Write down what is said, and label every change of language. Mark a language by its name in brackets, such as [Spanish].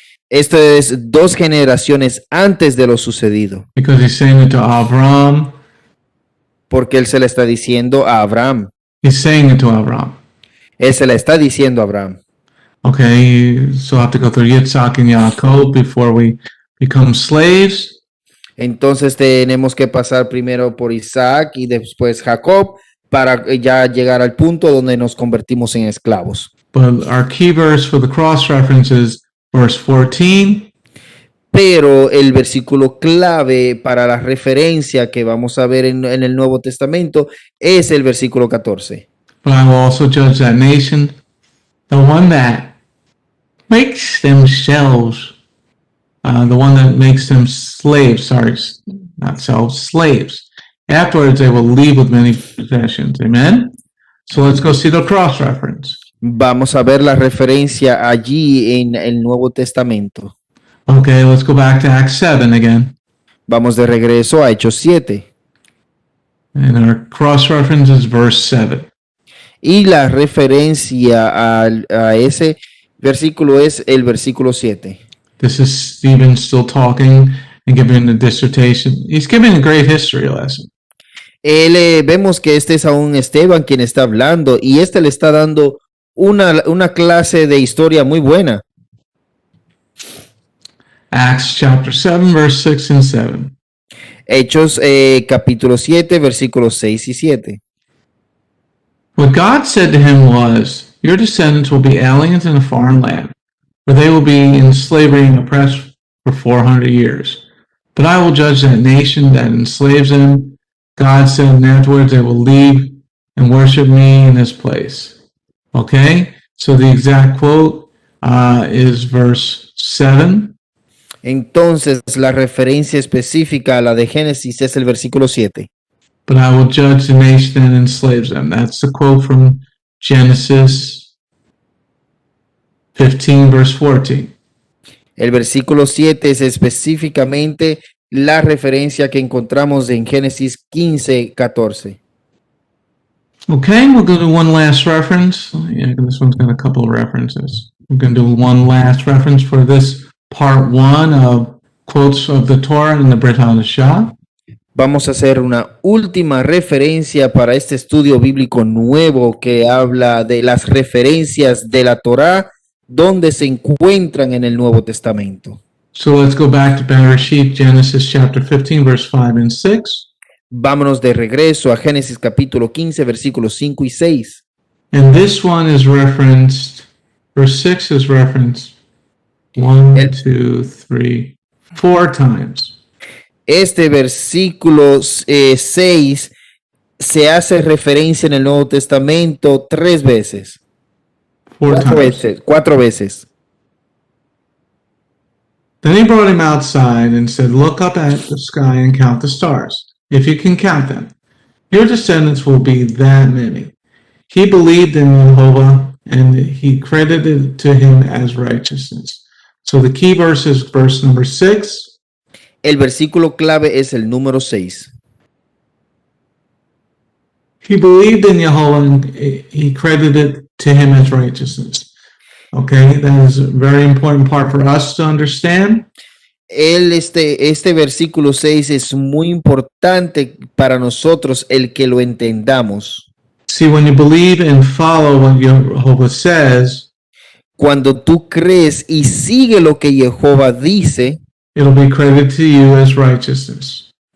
[Spanish] Esto es 2 generaciones antes de lo sucedido, [English] because he's saying it to Avram. [Spanish] porque él se le está diciendo a Abraham. [English] He's saying it to Avram. [Spanish] Él se le está diciendo a Abraham. [English] Okay, so I have to go through Yitzhak and Yaakov before we become slaves. [Spanish] Entonces tenemos que pasar primero por Isaac y después Jacob para ya llegar al punto donde nos convertimos en esclavos. [English] But our key verse for the cross reference is verse 14. [Spanish] Pero el versículo clave para la referencia que vamos a ver en el Nuevo Testamento es el versículo 14. [English] But I will also judge that nation, the one that makes themselves, the one that makes them slaves, not selves, slaves. Afterwards, they will leave with many possessions. Amen? So let's go see the cross reference. [Spanish] Vamos a ver la referencia allí en el Nuevo Testamento. [English] Okay, let's go back to Acts 7 again. [Spanish] Vamos de regreso a Hechos 7. [English] And our cross reference is verse 7. [Spanish] Y la referencia a ese versículo es el versículo 7. [English] This is Stephen still talking and giving the dissertation. He's giving a great history lesson. [Spanish] Vemos que este es aún Esteban quien está hablando y este le está dando una clase de historia muy buena. [English] Acts chapter 7, verse 6 and 7. [Spanish] Hechos capítulo 7, versículos 6 y 7. [English] What God said to him was, Your descendants will be aliens in a foreign land, where they will be in slavery and oppressed for 400 years. But I will judge that nation that enslaves them. God said, and afterwards they will leave and worship me in this place. Okay? So the exact quote is verse 7. [Spanish] Entonces, la referencia específica a la de Génesis es el versículo 7. [English] But I will judge the nation and enslave them. That's the quote from Genesis 15, verse 14. [Spanish] El versículo 7 es específicamente la referencia que encontramos en Génesis 15, 14. [English] Okay, we'll go to one last reference. Yeah, this one's got a couple of references. We're going to do one last reference for this part 1 of quotes of the Torah and the Brit Hadashah. [Spanish] Vamos a hacer una última referencia para este estudio bíblico nuevo que habla de las referencias de la Torá donde se encuentran en el Nuevo Testamento. [English] So let's go back to Bereshit, Genesis chapter 15, verse 5 and 6. [Spanish] Vámonos de regreso a Génesis capítulo 15, versículos 5 y 6. [English] And this one is referenced, verse 6 is referenced 1, 2, 3, 4 times. [Spanish] Este versículo 6 se hace referencia en el Nuevo Testamento 3 veces. 4 veces. [English] Then he brought him outside and said, look up at the sky and count the stars, if you can count them. Your descendants will be that many. He believed in Jehovah, and he credited to him as righteousness. So the key verse is verse number 6. [Spanish] El versículo clave es el número 6. [English] He believed in Jehovah, and he credited to him as righteousness. Okay, that is a very important part for us to understand. [Spanish] Este versículo 6 es muy importante para nosotros el que lo entendamos. [English] See, when you believe and follow what Jehovah says, [Spanish] cuando tú crees y sigue lo que Jehová dice, [English] it'll be credited to you as righteousness.